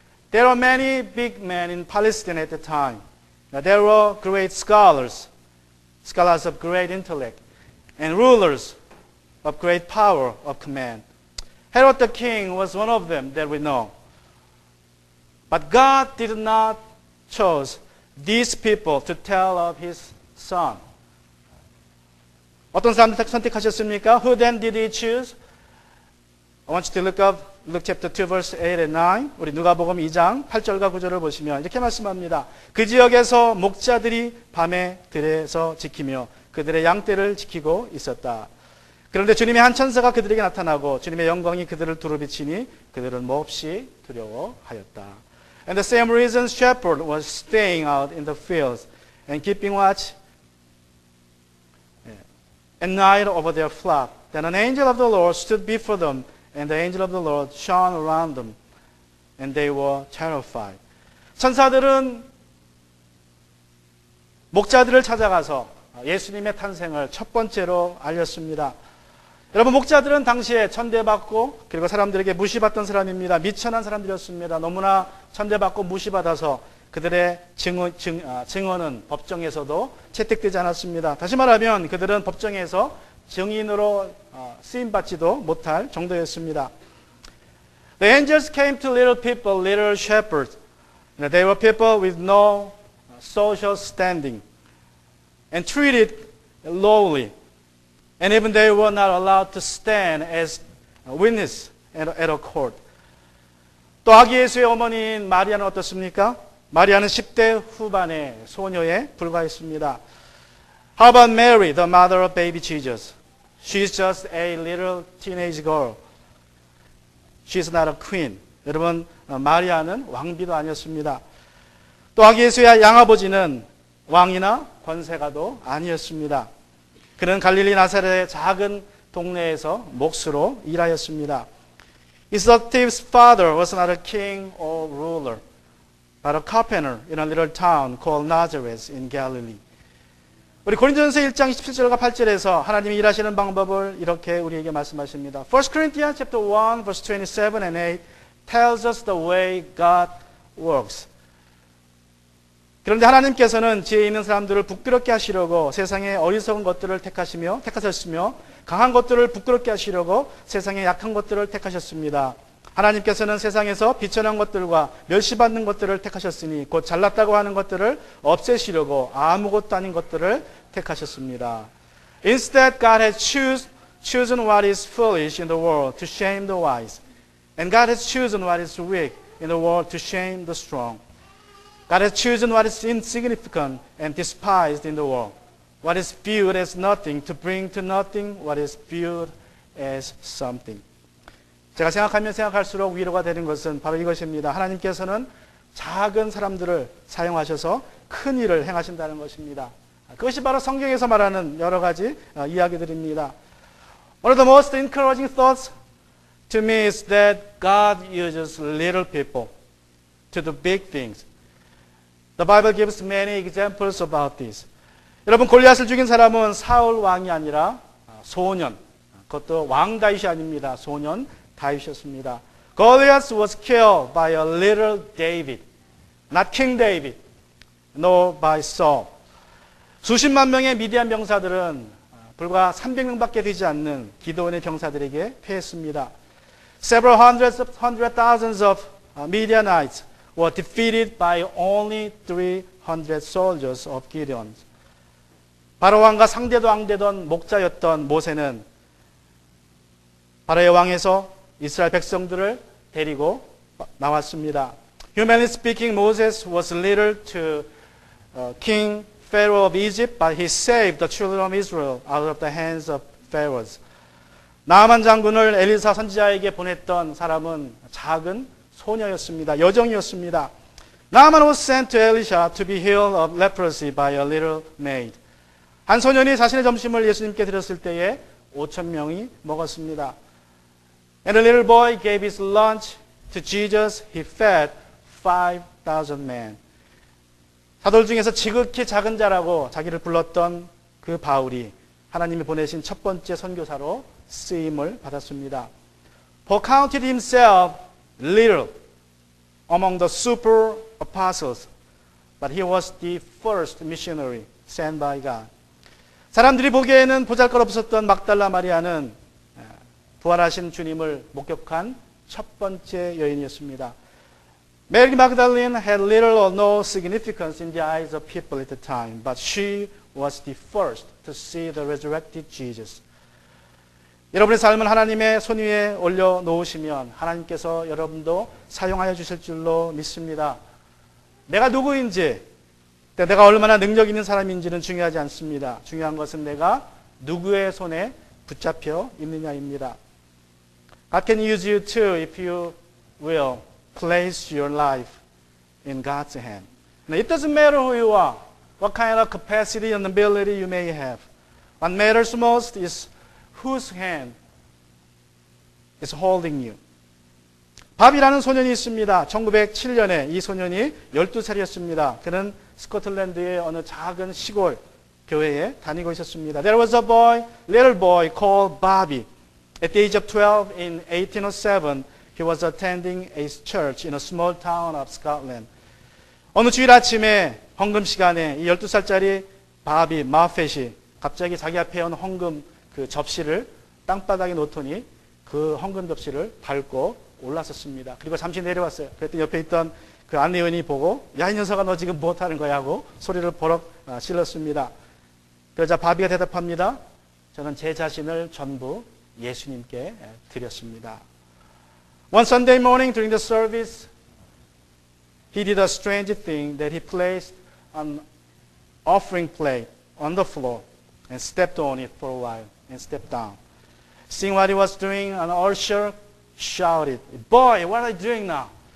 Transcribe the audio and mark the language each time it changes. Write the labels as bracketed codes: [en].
[en] There were many big men in Palestine at the time. There were great scholars of great intellect, and rulers of great power of command. Herod the king was one of them that we know. But God did not choose these people to tell of His Son. [ko] 어떤 사람들 선택하셨습니까? [en] Who then did He choose? I want you to look up Luke chapter 2 verse 8 and 9. [ko] 우리 누가복음 2장 8절과 9절을 보시면 이렇게 말씀합니다. 그 지역에서 목자들이 밤에 들에서 지키며 그들의 양떼를 지키고 있었다. 그런데 주님의 한 천사가 그들에게 나타나고 주님의 영광이 그들을 두루 비치니 그들은 몹시 두려워하였다. [en] And the same reason shepherd was staying out in the fields and keeping watch at night over their flock. Then an angel of the Lord stood before them, and the angel of the Lord shone around them, and they were terrified. [ko] 천사들은 목자들을 찾아가서 예수님의 탄생을 첫 번째로 알렸습니다. 여러분, 목자들은 당시에 천대받고 그리고 사람들에게 무시받던 사람입니다. 미천한 사람들이었습니다. 너무나 천대받고 무시받아서 그들의 증언은 법정에서도 채택되지 않았습니다. 다시 말하면 그들은 법정에서 증인으로 쓰임받지도 못할 정도였습니다. [en] The angels came to little people, little shepherds. They were people with no social standing and treated lowly. And even they were not allowed to stand as a witness at a court. [ko] 또 아기 예수의 어머니인 마리아는 어떻습니까? 마리아는 10대 후반의 소녀에 불과했습니다. [en] How about Mary, the mother of baby Jesus? She's just a little teenage girl. She's not a queen. [ko] 여러분, 마리아는 왕비도 아니었습니다. 또 아기 예수의 양아버지는 왕이나 권세가도 아니었습니다. 그는 갈릴리 나사렛의 작은 동네에서 목수로 일하였습니다. [en] His adoptive father was not a king or ruler, but a carpenter in a little town called Nazareth in Galilee. [ko] 우리 고린도전서 1장 27절과 8절에서 하나님이 일하시는 방법을 이렇게 우리에게 말씀하십니다. [en] 1 Corinthians chapter 1 verse 27 and 8 tells us the way God works. [ko] 그런데 하나님께서는 지혜 있는 사람들을 부끄럽게 하시려고 세상의 어리석은 것들을 택하셨으며 강한 것들을 부끄럽게 하시려고 세상의 약한 것들을 택하셨습니다. 하나님께서는 세상에서 비천한 것들과 멸시받는 것들을 택하셨으니 곧 잘났다고 하는 것들을 없애시려고 아무것도 아닌 것들을 택하셨습니다. [en] Instead, God has chosen what is foolish in the world to shame the wise. And God has chosen what is weak in the world to shame the strong. God has chosen what is insignificant and despised in the world, what is viewed as nothing, to bring to nothing what is viewed as something. [ko] 제가 생각하면 생각할수록 위로가 되는 것은 바로 이것입니다. 하나님께서는 작은 사람들을 사용하셔서 큰 일을 행하신다는 것입니다. 그것이 바로 성경에서 말하는 여러 가지 이야기들입니다. [en] One of the most encouraging thoughts to me is that God uses little people to do big things. The Bible gives many examples about this. [ko] 여러분, 골리앗을 죽인 사람은 사울 왕이 아니라 소년, 그것도 왕 다윗이 아닙니다. 소년 다윗이었습니다. [en] Goliath was killed by a little David, not King David, nor by Saul. [ko] 수십만 명의 미디안 병사들은 불과 300명밖에 되지 않는 기드온의 병사들에게 패했습니다. [en] Several hundred thousands of Midianites were defeated by only 300 soldiers of Gideon. [ko] 바로 왕과 상대도 앙대던 목자였던 모세는 바로의 왕에서 이스라엘 백성들을 데리고 나왔습니다. [en] Humanly speaking, Moses was little to King Pharaoh of Egypt, but he saved the children of Israel out of the hands of Pharaohs. [ko] 나아만 장군을 엘리사 선지자에게 보냈던 사람은 작은 소녀였습니다. 여정이었습니다. [en] Naaman was sent to Elisha to be healed of leprosy by a little maid. [ko] 한 소년이 자신의 점심을 예수님께 드렸을 때에 5,000명이 먹었습니다. [en] And a little boy gave his lunch to Jesus. He fed 5,000 men. [ko] 사도들 중에서 지극히 작은 자라고 자기를 불렀던 그 바울이 하나님이 보내신 첫 번째 선교사로 쓰임을 받았습니다. [en] Paul counted himself little among the super apostles, but he was the first missionary sent by God. [ko] 사람들이 보기에는 보잘것없었던 막달라 마리아는 부활하신 주님을 목격한 첫 번째 여인이었습니다. [en] Mary Magdalene had little or no significance in the eyes of people at the time, but she was the first to see the resurrected Jesus. [ko] 여러분의 삶을 하나님의 손 위에 올려놓으시면 하나님께서 여러분도 사용하여 주실 줄로 믿습니다. 내가 누구인지, 내가 얼마나 능력 있는 사람인지는 중요하지 않습니다. 중요한 것은 내가 누구의 손에 붙잡혀 있느냐입니다. [en] God can use you too if you will place your life in God's hand. Now, it doesn't matter who you are, what kind of capacity and ability you may have. What matters most is whose hand is holding you. [ko] 밥이라는 소년이 있습니다. 1907년에 이 소년이 12살이었습니다. 그는 스코틀랜드의 어느 작은 시골 교회에 다니고 있었습니다. [en] There was a little boy called Bobby. At the age of 12 in 1807, he was attending a church in a small town of Scotland. [ko] 어느 주일 아침에 헌금 시간에 이 12살짜리 바비 마펫이 갑자기 자기 앞에 온 헌금 그 접시를 땅바닥에 놓더니 그 헌금 접시를 밟고 올라섰습니다. 그리고 잠시 내려왔어요. 그랬더니 옆에 있던 그 안내원이 보고 야, 이 녀석아 너 지금 뭐 하는 거야 하고 소리를 버럭 질렀습니다. 그러자 바비가 대답합니다. 저는 제 자신을 전부 예수님께 드렸습니다. [en] One Sunday morning during the service, he did a strange thing that he placed an offering plate on the floor and stepped on it for a while and stepped down. Seeing what he was doing, an usher shouted, "Boy, what are you doing now?"